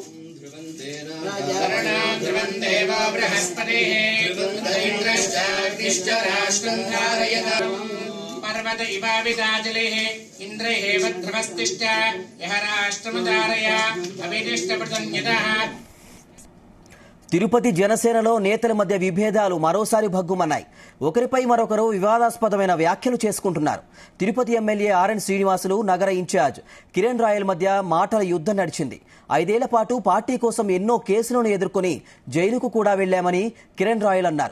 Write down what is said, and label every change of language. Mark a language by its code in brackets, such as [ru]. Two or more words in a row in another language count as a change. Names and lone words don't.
[sa] ध्रुवं देव बृहस्पतिः इन्द्रश्च राष्ट्रं धारयतां पर्वत इवाविदाजलिः इन्द्रैः ध्रुवस्तिष्ठ यः राष्ट्रमुदारय अभिदिष्टप्रतन्यतः. [te] తిరుపతి జనసేనలో నేతల మధ్య విభేదాలు మరోసారి భగ్గుమన్నాయి. ఒకరిపై మరొకరు వివాదాస్పదమైన వ్యాఖ్యలు చేసుకుంటున్నారు. తిరుపతి ఎమ్మెల్యే ఆర్ఎన్ శ్రీనివాసులు, నగర ఇన్ఛార్జ్ కిరణ్ రాయల్ మధ్య మాటల యుద్ధం నడిచింది. 5 ఏళ్ల పాటు పార్టీ కోసం ఎన్నో కేసులను ఎదుర్కొని జైలుకు కూడా వెళ్లామని కిరణ్ రాయల్ అన్నారు.